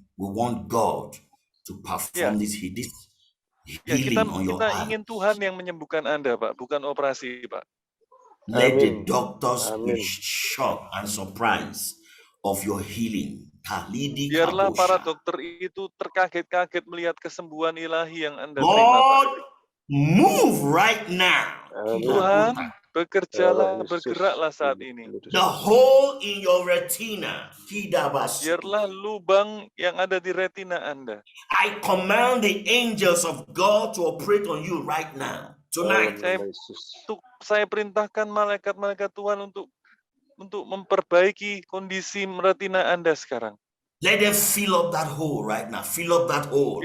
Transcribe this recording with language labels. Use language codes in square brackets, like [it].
[en] We want God to perform this healing on your eyes. [id] Kita ingin Tuhan yang menyembuhkan Anda, Pak, bukan operasi, Pak. [en] Let the doctors be shocked and surprised of your healing. [id] Biarlah para dokter itu terkaget-kaget melihat kesembuhan ilahi yang Anda terima. [en] Lord, move right now. [id] Tuhan, bergeraklah saat ini. [en] The hole in your retina. [id] Biarlah lubang yang ada di retina Anda. [en] I command the angels of God to operate on you right now. Tonight. [id] Saya perintahkan malaikat-malaikat Tuhan untuk memperbaiki kondisi retina Anda sekarang. [en] Let them fill up that hole right now. Fill up that hole.